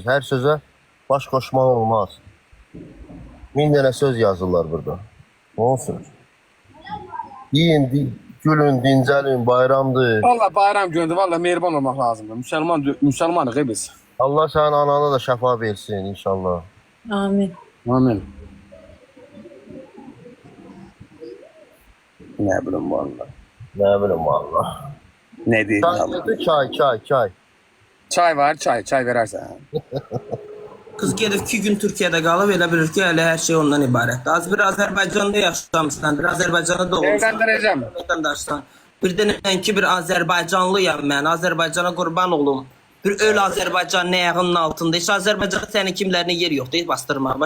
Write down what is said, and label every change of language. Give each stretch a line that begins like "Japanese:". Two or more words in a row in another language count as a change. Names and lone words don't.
Azerbaijani: Hər sözə baş qoşmaq olmaz. 1000 dənə söz yazırlar burada.
Turkish: Ne olsun?
Azerbaijani: Yiyin, gülün, dincəlin, bayramdır. Valla bayram gündür, valla mehriban olmaq lazımdır. Müsəlmanıq biz. Allah sənin anana da şəfa versin inşallah. Amin.
Turkish: Amin. Ne bileyim valla. Ne bileyim valla. Ne diyeyim valla.
Azerbaijani: Çay. Çay var, çay verərsən. Qız gedib 2 gün Türkiyədə qalıb, elə bilir ki, hələ hər şey ondan ibarətdir. Az bir Azərbaycanda yaşamışsan, bir Azərbaycanda doğulmuşsan. Evləndirəcəm. Vətəndaşsan. Bir də nəinki bir Azərbaycanlıyam mən, Azərbaycana qurban olum. Bir öl Azərbaycanın ayağının altında. Heç Azərbaycanda sənin kimlərinə yer yoxdur, bastırma.